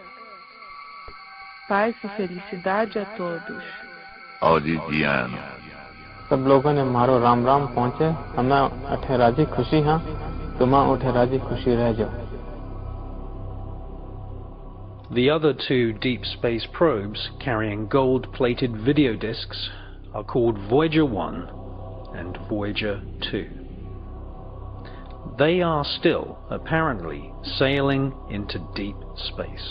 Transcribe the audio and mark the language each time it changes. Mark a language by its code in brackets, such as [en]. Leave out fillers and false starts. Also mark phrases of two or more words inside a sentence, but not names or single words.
[pt] Paz e felicidade a todos. Audidiano. [raj] सब लोगों ने मारो राम राम पहुंचे हमें अठे राजी खुशी हाँ तुम उठे राजी खुशी रह जाओ. [en] The other two deep space probes carrying gold-plated video discs are called Voyager 1 and Voyager 2. They are still, apparently, sailing into deep space.